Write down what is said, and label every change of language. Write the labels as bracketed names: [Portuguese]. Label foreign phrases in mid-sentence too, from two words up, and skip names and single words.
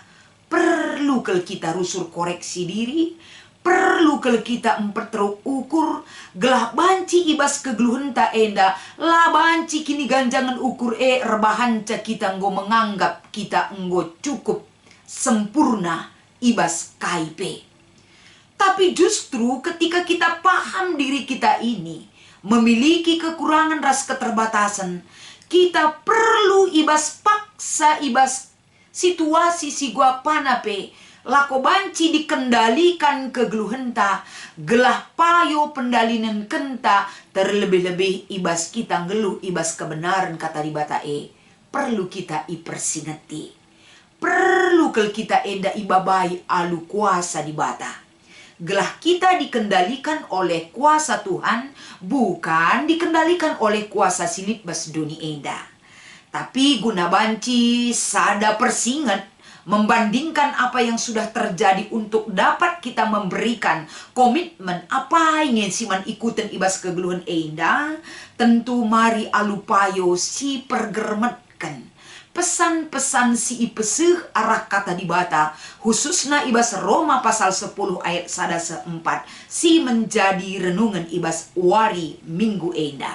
[Batak Karo] Perlu kel kita rusur [Indonesian] koreksi diri, [Batak Karo] perlu kel kita empetruk ukur, gelah banci ibas kegeluhan ta enda, la banci kini ganjangan ukur rebahan ca kita nggo menganggap kita nggo [Indonesian] cukup sempurna [Batak Karo] ibas kaipe. [Indonesian] Tapi justru ketika kita paham diri kita ini memiliki kekurangan [Batak Karo] ras keterbatasan, kita perlu ibas paksa ibas situasi si gua panape lako banci dikendalikan kegeluhenta, gelah payo pendalinan kenta, terlebih-lebih ibas kita ngeluh ibas kebenaran kata di bata perlu kita ipersingeti. Perlu kel kita enda ibabai alu kuasa di bata. [Indonesian] Gelah kita dikendalikan oleh kuasa Tuhan, bukan dikendalikan oleh kuasa [Batak Karo] silip bas duni enda. Tapi guna banci sada persingat [Indonesian] membandingkan apa yang sudah terjadi untuk dapat kita memberikan komitmen [Batak Karo] apa ingin siman ikutan ibas kegeluhan enda, tentu mari alupayo si pergermetkan pesan-pesan si ipeseh arah kata di bata, khususnya ibas Roma pasal 10 ayat 1-4 si [Indonesian] menjadi renungan [Batak Karo] ibas wari minggu enda.